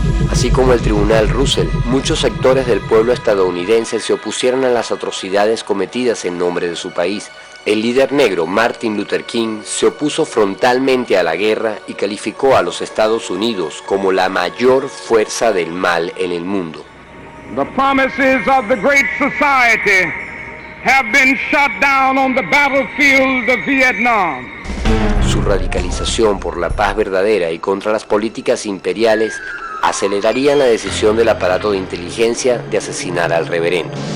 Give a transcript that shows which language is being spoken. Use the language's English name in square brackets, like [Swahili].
[Spanish] Así como el Tribunal Russell, muchos sectores del pueblo estadounidense se opusieron a las atrocidades cometidas en nombre de su país. El líder negro Martin Luther King se opuso frontalmente a la guerra y calificó a los Estados Unidos como la mayor fuerza del mal en el mundo. [English] The promises of the Great Society have been shot down on the battlefield of Vietnam. [Spanish] Su radicalización por la paz verdadera y contra las políticas imperiales acelerarían la decisión del aparato de inteligencia de asesinar al reverendo.